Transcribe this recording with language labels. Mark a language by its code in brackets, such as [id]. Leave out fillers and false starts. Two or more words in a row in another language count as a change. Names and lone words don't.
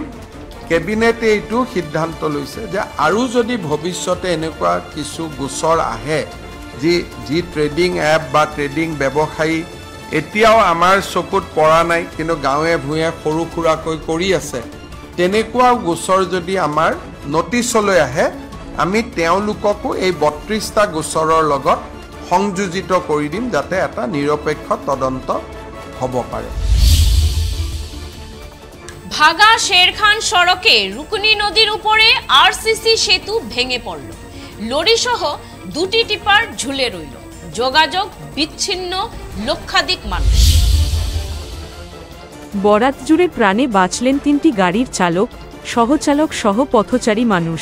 [as] কেবিনেটে এইটো সিদ্ধান্ত লৈছে যে আৰু যদি ভৱিষ্যতে এনেকুৱা কিছু গোচৰ আহে যি ট্ৰেডিং এপ বা ট্ৰেডিং ব্যৱসায়ী এতিয়াও আমাৰ চকুত পৰা নাই কিন্তু গাঁৱে ভূঞে সৰু সুৰাকৈ কৰি আছে, তেনেকুৱা গোচৰ যদি আমাৰ নটিচলৈ আহে আমি তেওঁলোককো এই ৩২টা গোচৰৰ লগত সংযোজিত কৰি দিম, যাতে এটা নিৰপেক্ষ তদন্ত হ'ব পাৰে। [bn] ভাগা শেরখান সড়কে রুকনি নদীর উপরে আরসিসি সেতু ভেঙে পড়ল, লরি সহ দুটি টিপার ঝুলে রইল, যোগাযোগ বিচ্ছিন্ন লক্ষাধিক মানুষ। বরাত জুড়ে প্রাণে বাঁচলেন ৩টি গাড়ির চালক, সহচালক সহ পথচারী মানুষ।